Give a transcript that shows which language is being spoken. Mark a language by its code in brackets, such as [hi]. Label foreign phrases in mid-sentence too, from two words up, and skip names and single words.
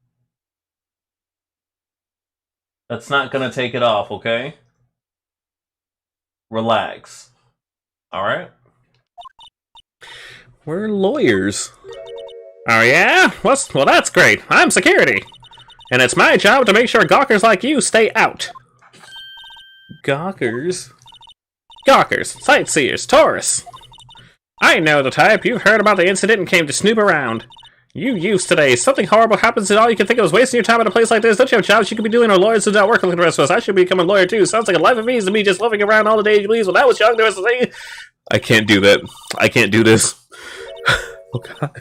[en] That's not gonna take it off, okay? Relax. Alright? We're lawyers. Oh yeah? Well, that's great. I'm security. And it's my job to make sure gawkers like you stay out. Gawkers? Gawkers, sightseers, tourists. I know the type. You've heard about the incident and came to snoop around. You used today. Something horrible happens and all you can think of is wasting your time at a place like this. Don't you have jobs you could be doing, or lawyers who don't work like the rest of us? I should become a lawyer too. Sounds like a life of ease to me, just loafing around all the days you leave. When I was young, there was a thing. I can't do that. I can't do this. Oh god.